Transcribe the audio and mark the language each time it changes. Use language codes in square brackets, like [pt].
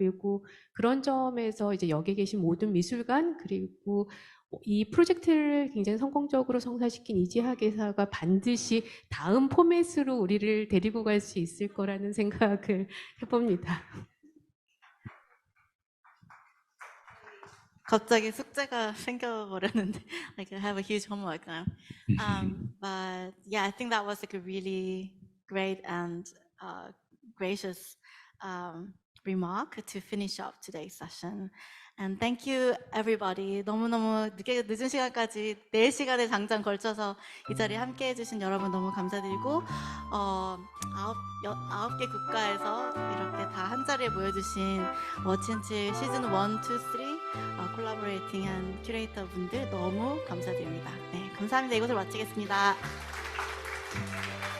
[ko] 그리고 그런 점에서 이제 여기 계신 모든 미술관, 그리고 이 프로젝트를 굉장히 성공적으로 성사시킨 이지하 개사가 반드시 다음 포맷으로 우리를 데리고 갈 수 있을 거라는 생각을 해봅니다. 갑자기 숙제가 생겨버렸는데 [en] like I have a huge homework now. But yeah, I think that was like a really great and gracious remark to finish up today's session. And thank you everybody. [ko] 너무너무 늦은 시간까지 4시간에 장장 걸쳐서 이 자리에 함께 해주신 여러분 너무 감사드리고 9개 국가에서 이렇게 다 한 자리에 모여주신 워치앤칠 시즌 1, 2, 3 콜라보레이팅 한 큐레이터 분들 너무 감사드립니다. 네, 감사합니다. 이것을 마치겠습니다.